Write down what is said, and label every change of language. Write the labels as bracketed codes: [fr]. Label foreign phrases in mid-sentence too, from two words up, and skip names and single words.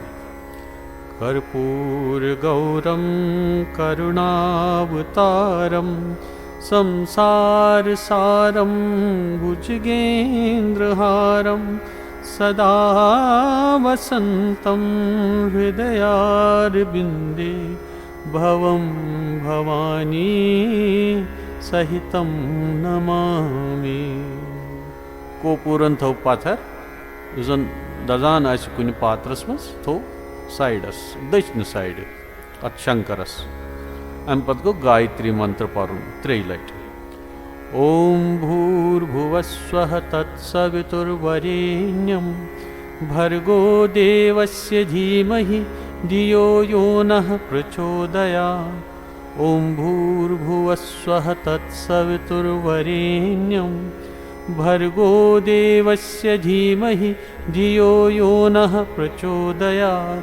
[sa] कर्पूर गौरम करुणावतारम संसार सारम भुजगेन्द्रहारम सदा वसन्तं हृदयारविन्दे भवं भवानी सहितं नमामि। [ks] कोपूरन थो पाथर जन दजान आसि कुनि पात्रस मस थो साइडस दक्षिण साइड अत शंकरस। अम पत गो गायत्री मंत्र परुन 3 लटि। [sa] ओम भूर्भुवस्वः तत्सवितुर्वरेण्यं भर्गो देवस्य धीमहि धियो यो नः प्रचोदयात्। ओम भूर्भुवस्वः तत्सवितुर्वरेण्यं भर्गो देवस्य धीमहि धियो यो नः प्रचोदयात्।